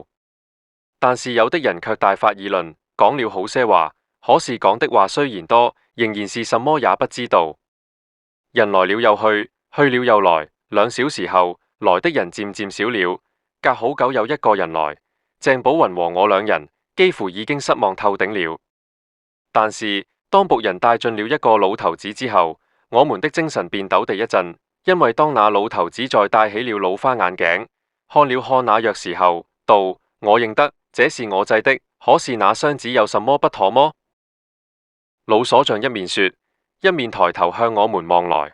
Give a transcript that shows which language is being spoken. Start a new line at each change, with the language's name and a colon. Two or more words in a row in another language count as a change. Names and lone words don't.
Chinese: 但是有的人卻大發議論，講了好些話，可是講的話雖然多，仍然是什麼也不知道。人來了又去，去了又來，2小時後，來的人漸漸少了，隔好久有一個人來，鄭寶雲和我2人幾乎已經失望透頂了。但是當僕人帶進了一個老頭子之後，我們的精神便抖地一震，因為當那老頭子在戴起了老花眼鏡，看了看那鑰匙後，道：我認得，這是我製的，可是那箱子有什麼不妥麼？老鎖匠一面說，一面抬頭向我們望來。